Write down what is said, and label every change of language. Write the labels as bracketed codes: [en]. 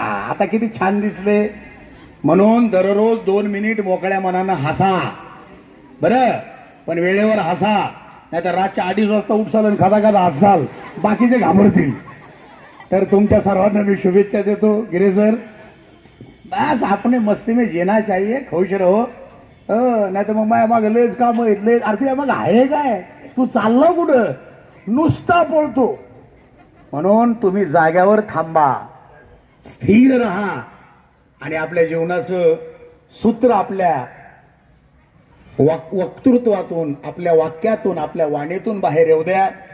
[mr] आता किती छान दिसले. म्हणून दररोज 2 मिनिट मोकळ्या मनानं हसा बरं, पण वेळेवर हसा. नाही तर रातच्या 2:30 वाजता उठसाल आणि खाता खाता हसाल, बाकीचे घाबरतील. तर तुमच्या सर्वांना मी शुभेच्छा देतो. [hi] गिरे सर, बस आपने मस्ती में जीना चाहिए, खुश रहो. [mr] नाही तर मग माझ्या मागं लयच काम येतले. अरे मग आहे काय, तू चालला कुठं, नुसता पळतो. म्हणून तुम्ही जाग्यावर थांबा, स्थिर राहा आणि आपल्या जीवनाचं सूत्र आपल्या वक्तृत्वातून, आपल्या वाक्यातून, आपल्या वाणीतून बाहेर येऊ द्या.